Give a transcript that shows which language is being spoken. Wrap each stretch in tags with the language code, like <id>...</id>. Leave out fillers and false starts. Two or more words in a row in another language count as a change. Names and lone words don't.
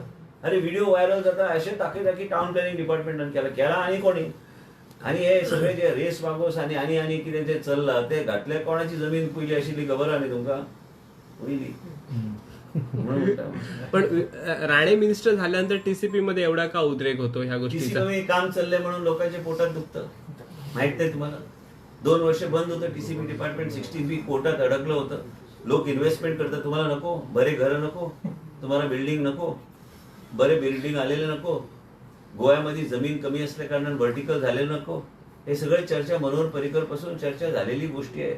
<kok>अरे व्हिडिओ व्हायरल जाता अशें ताकी</kok> <en>town planning</en> <kok>डिपार्टमेंटान केला आनी कोणी. आनी हे सगळे जे रेस मागोस आनी कितें जे चल्लां ते घातले कोणाची जमीन पयली आशिल्ली खबर आहा न्ही तुमकां? पयली</kok> <mr>पण राणे मिनिस्टर झाल्यानंतर टीसीपी मध्ये एवढा का उद्रेक होतो ह्या गोष्टीचा? टीसीपी काम चाललंय म्हणून लोकांच्या पोटात दुखतं. माहित आहे तुम्हाला? 2 वर्ष बंद होतं</mr> <en>TCP department.</en> <mr>16 कोर्टात अडकलं होतं. लोक इन्व्हेस्टमेंट करतात. तुम्हाला नको? बरे घरं नको? तुम्हाला बिल्डिंग नको? बरे बिल्डिंग आलेले नको, गोव्यामध्ये जमीन कमी असल्या कारणाने व्हर्टिकल झाले नको, हे सगळे चर्चा मनोहर पर्रिकर पासून चर्चा झालेली गोष्टी आहे.</mr>